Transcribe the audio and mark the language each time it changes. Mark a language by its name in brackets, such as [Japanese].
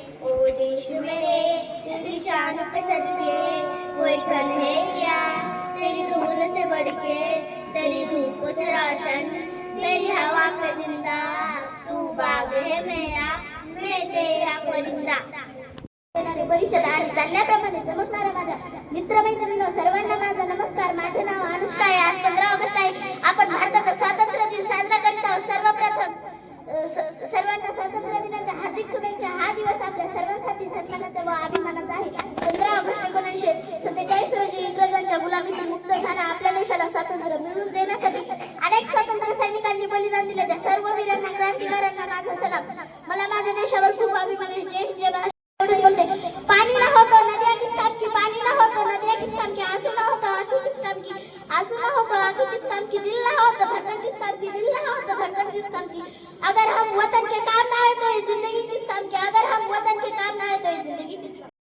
[Hindi] ओ देश मेरे तेरी शान पे सदके, कोई कल है क्या तेरी धूल से बढ़ के, तेरी धूप से रोशन तेरी हवा पे जिंदा, तू बाग है मेरा मैं तेरा परिंदा। [Marathi] परिषद आणि चालल्याप्रमाणे चमकणाऱ्या माझ्या मित्रमैत्रिणींनो, सर्वांना माझा नमस्कार. माझे नाव अनुष्का आहे. आज 15 ऑगस्ट आहे. आपण भारताचा स्वातंत्र्य दिन साजरा करत आहोत. सर्वप्रथम सर्वांना स्वातंत्र्य दिनाच्या हार्दिक शुभेच्छा. हा दिवस आपल्या सर्वांसाठी सन्मानाचा व अभिमानाचा आहे. 15 ऑगस्ट 1947 रोजी इंग्रजांच्या गुलामीतून मुक्त झाला आपल्या देशाला स्वातंत्र्य मिळवून देण्यासाठी अनेक स्वातंत्र्य सैनिकांनी बलिदान दिले. त्या सर्व वीरांना, क्रांतिकारकांना माझा सलाम. मला माझ्या देशावर खूप अभिमान आहे. जय हिंद, जय महाराष्ट्र. [Hindi] पानी न हो तो नदिया किस काम की, पानी न हो तो नदिया किस काम की, आंसू न हो तो आंखों किस काम की, आंसू न हो तो आंखों किस काम की, दिल न हो तो धड़कन किस काम की, दिल न हो तो धड़कन किस काम की, अगर हम वतन के काम ना आए तो ये जिंदगी किस काम की, अगर हम वतन के काम ना आए तो ये जिंदगी किस काम की।